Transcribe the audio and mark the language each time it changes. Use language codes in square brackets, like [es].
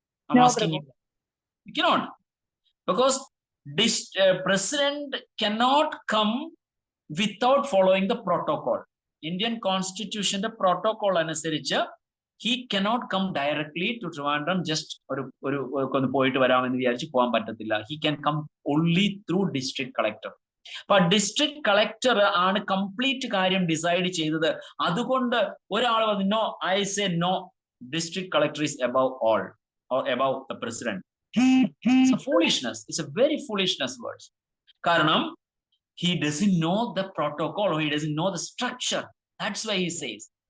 [en] I'm asking you. You cannot, because this president cannot come without following the protocol. Indian constitution the protocol [ml] അനുസരിച്ച് [en] he cannot come directly to Trivandrum just [ml] ഒരു പോയിട്ട് വരാമെന്ന് വിചാരിച്ച് പോകാൻ പറ്റത്തില്ല. [en] He can come only through district collector. But district collector [ml] ആണ് complete കാര്യം decide ചെയ്തത്. അതുകൊണ്ട് ഒരാൾ പറഞ്ഞു [en] no, I say no, district collector is above all or above the president. It's a foolishness. It's a very foolishness words. [ml] Karanam, [en] he doesn't know the protocol, or he doesn't know the structure. That's why he says.